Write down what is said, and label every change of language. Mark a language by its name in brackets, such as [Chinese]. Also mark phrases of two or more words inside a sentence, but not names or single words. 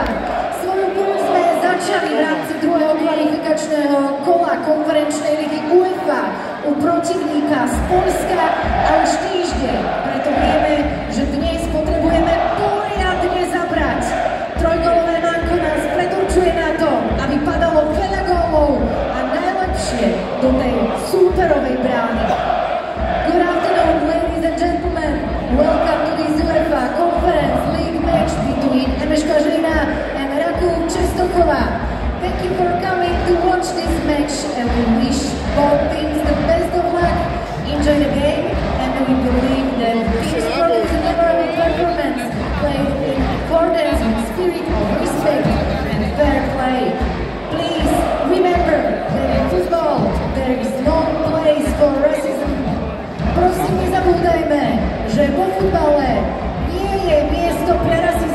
[Slovak] Svoju púť sme začali v rámci druhého kvalifikačného kola konferenčnej ligy UEFA u protivníka z Poľska a už týždeň. Preto vieme, že dnes potrebujeme poriadne zabrať. Trojgólové manko nás predurčuje na to, aby padalo veľa gólov a najlepšie do tej súperovej brány. [English] Good afternoon, ladies and gentlemen. Welcome to this UEFA Conference League match between MŠK Žilina and Rakúň Częstochowa. Thank you for coming to watch this match and we wish both teams the best of luck. Enjoy the game and we believe that teams produce an overall performance played in accordance with spirit of respect and fair play. Please remember that in football there is no place for racism. [Slovak] Prosím, nezabúdajme, že vo futbale nie je miesto pre